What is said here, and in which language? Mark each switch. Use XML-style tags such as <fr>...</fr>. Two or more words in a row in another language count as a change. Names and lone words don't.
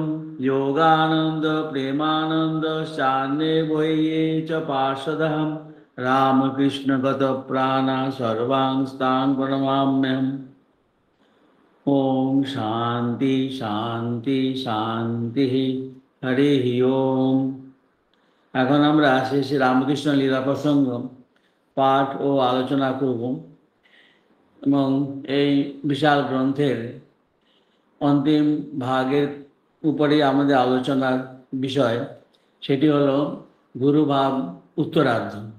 <sa>योगानंद प्रेमानंद शान्ये वये च पार्षदः रामकृष्ण गत प्राण सर्वांस्तां प्रणमाम्यहम्। ओम शांति शांति शांति हरि ओम।</sa> <bn>এখন আমরা শ্রী শ্রী রামকৃষ্ণ লীলা প্রসঙ্গ পাঠ ও আলোচনা করব এবং এই বিশাল গ্রন্থের অন্তিম ভাগের উপরে আমাদের আলোচনার বিষয় সেটি হলো গুরুভাব উত্তরার্ধ।</bn>